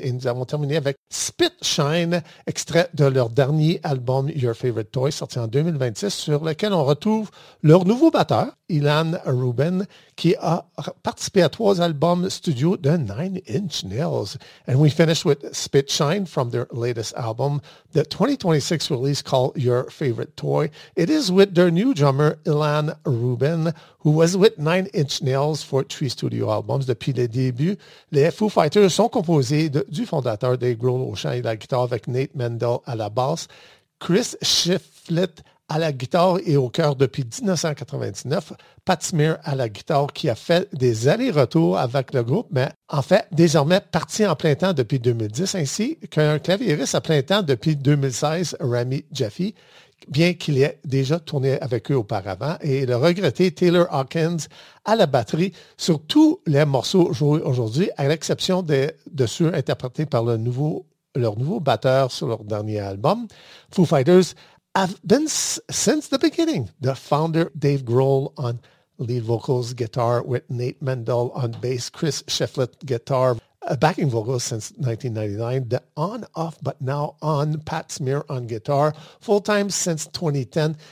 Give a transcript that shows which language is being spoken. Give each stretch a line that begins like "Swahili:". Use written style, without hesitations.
French: Et nous avons terminé avec Spit Shine, extrait de leur dernier album Your Favorite Toy, sorti en 2026, sur lequel on retrouve leur nouveau batteur, Ilan Rubin, qui a participé à trois albums studio de Nine Inch Nails.
English: And we finish with Spit Shine from their latest album, the 2026 release called Your Favorite Toy. It is with their new drummer, Ilan Rubin, who was with Nine Inch Nails for three studio albums
French: depuis le début. Les Foo Fighters sont composés du fondateur Dave Grohl au chant et la guitare avec Nate Mendel à la basse, Chris Shiflett à la guitare et au chœur depuis 1999, Pat Smear à la guitare qui a fait des allers-retours avec le groupe, mais en fait, désormais parti en plein temps depuis 2010, ainsi qu'un claviériste à plein temps depuis 2016, Rami Jaffe, bien qu'il ait déjà tourné avec eux auparavant, et le regretté Taylor Hawkins à la batterie sur tous les morceaux joués aujourd'hui, à l'exception de ceux interprétés par leur nouveau batteur sur leur dernier album.
English: Foo Fighters have been, since the beginning, the founder Dave Grohl on lead vocals, guitar, with Nate Mendel on bass, Chris Shiflett guitar, backing vocals since 1999, the on-off but now on Pat Smear on guitar, full-time since 2010.